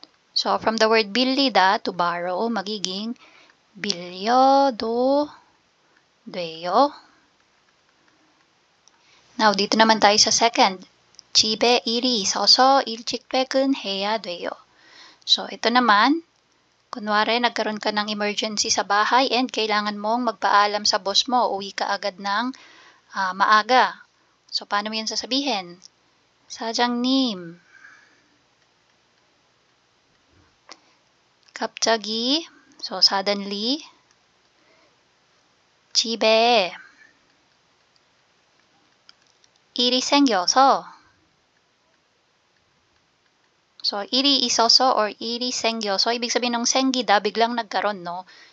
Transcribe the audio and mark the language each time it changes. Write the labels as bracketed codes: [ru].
[en] So, from the word 빌리다 to borrow, magiging [ko] 빌려도 돼요. [tl] Now, dito naman tayo sa second. [ko] 집에 일이 있어서 일찍 퇴근해야 돼요. [tl] So, ito naman, kunwari, nagkaroon ka ng emergency sa bahay and kailangan mong magpaalam sa boss mo, uwi ka agad ng maaga. So, paano mo yan sasabihin? [ko] 사장님, 갑자기, [en] so suddenly, [ko] 집에 일이 생겨서, [tl] so, [ko] 일이 있어서 [tl] or [ko] 일이 생겨서, [tl] ibig sabihin ng 생기다, biglang nagkaroon, no?